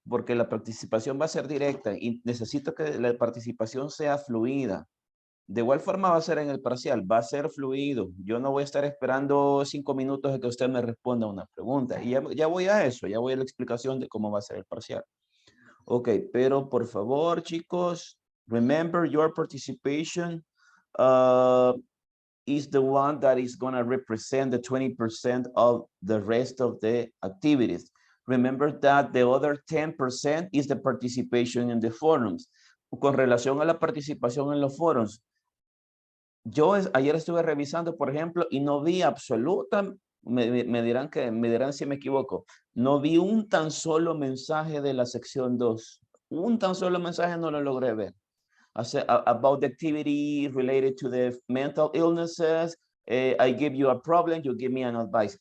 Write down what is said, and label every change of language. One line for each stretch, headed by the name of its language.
Spanish: Porque la participación va a ser directa y necesito que la participación sea fluida. De igual forma va a ser en el parcial, va a ser fluido. Yo no voy a estar esperando 5 minutos de que usted me responda una pregunta. Y ya voy a eso, ya voy a la explicación de cómo va a ser el parcial.
English: Ok,
Spanish: pero por favor, chicos,
English: remember your participation is the one that is going to represent the 20% of the rest of the activities. Remember that the other 10% is the participation in the forums.
Spanish: Con relación a la participación en los foros, yo ayer estuve revisando, por ejemplo, y no vi me dirán si me equivoco, no vi un tan solo mensaje de la sección 2. Un tan solo mensaje no lo logré ver.
English: About the activity related to the mental illnesses, I give you a problem, you give me an advice.